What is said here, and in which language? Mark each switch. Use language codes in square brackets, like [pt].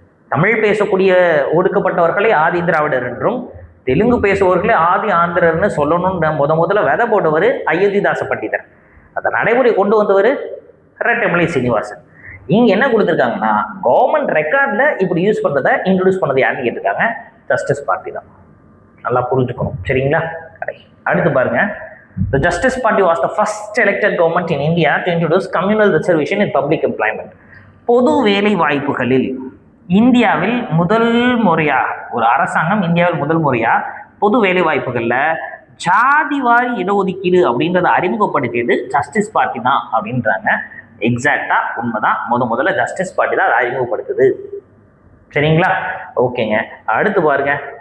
[ta] தமிழ் பேசக்கூடிய ஒடுக்கப்பட்டவர்களை ஆதி திராவிடர் என்றும் தெலுங்கு பேசுபவர்களே ஆதி ஆந்திரர்னு சொல்லணும்னு முதல்ல விதை போட்டவர் அயோத்திதாச பண்டிதர். அதை நடைமுறை கொண்டு வந்தவர் ரெட்டைமலை சீனிவாசன். இங்க என்ன கொடுத்துருக்காங்கன்னா கவர்மெண்ட் ரெக்கார்ட்ல இப்படி யூஸ் பண்றதை இன்ட்ரோடியூஸ் பண்ணது யாருன்னு கேட்டிருக்காங்க, ஜஸ்டிஸ் பார்ட்டி தான். நல்லா புரிஞ்சுக்கணும். சரிங்களா? அடுத்து பாருங்க. [en] The Justice Party was the first elected government in India to introduce communal reservation in public employment. [ta] பொது வேலை வாய்ப்புகளில் இந்தியாவில் முதல் முறையாக ஒரு அரசாங்கம் இந்தியாவில் முதல் முறையா பொது வேலை வாய்ப்புகள்ல ஜாதிவாரி இடஒதுக்கீடு அப்படின்றத அறிமுகப்படுத்தியது ஜஸ்டிஸ் பார்ட்டி தான் அப்படின்றாங்க. எக்ஸாக்டா உண்மைதான். முதல்ல ஜஸ்டிஸ் பார்ட்டி தான் அதை அறிமுகப்படுத்துது. சரிங்களா? ஓகேங்க. அடுத்து பாருங்க,